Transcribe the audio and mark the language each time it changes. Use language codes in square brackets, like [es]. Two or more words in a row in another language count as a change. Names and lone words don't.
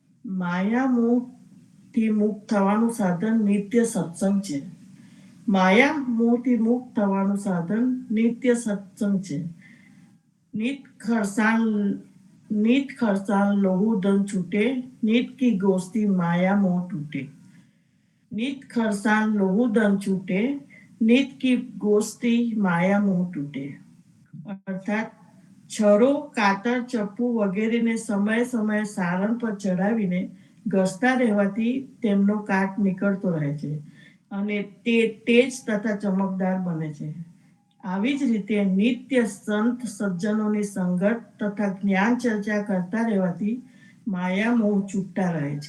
[gu] માયા મોહથી મુક્ત થવાનું સાધન નિત્ય સત્સંગ છે. માયા મોહથી મુક્ત થવાનું સાધન નિત્ય સત્સંગ છે. [hi] नित खरसाल लोहू धन छूटे, नित की गोष्ठी माया मोह टूटे. नित खरसाल लोहू धन छूटे, नित की गोष्ठी माया मोह टूटे. [gu] અર્થાત છરો, કાતર, ચપ્પુ વગેરેને સમયે સમયે સારણ પર ચડાવીને ઘસતા રહેવાથી તેમનો કાટ નીકળતો રહે છે અને તે તેજ તથા ચમકદાર બને છે. આવી જ રીતે નિત્ય સંત સજ્જનોની સંગત તથા જ્ઞાન ચર્ચા કરતા રહેવાથી માયા મોહ છૂટતા રહે છે.